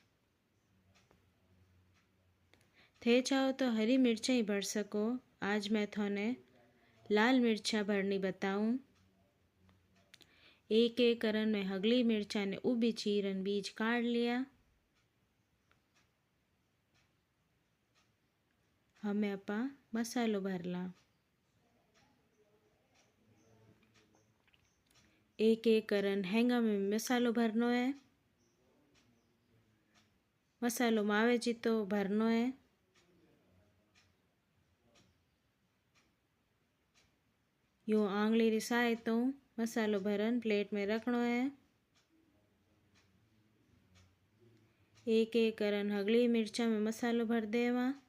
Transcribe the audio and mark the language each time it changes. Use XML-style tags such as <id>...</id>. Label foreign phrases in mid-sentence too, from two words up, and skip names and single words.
<raj>थे चाहो तो हरी मिर्चा ही भर सको। आज मैं थोने लाल मिर्चा भरनी बताऊं। एक एक करन में हगली मिर्चा ने ऊबी चीरन बीज काढ़ लिया। हमें अपा मसालो भरला। एक एक करन हैंगा में मसालो भरनो है। मसालो मावे जीतो भरनो है। यो आंगली री सहायता मसालो भरन प्लेट में रखनो है। एक एक करन हगली मिर्चा में मसालो भर देवा।</raj>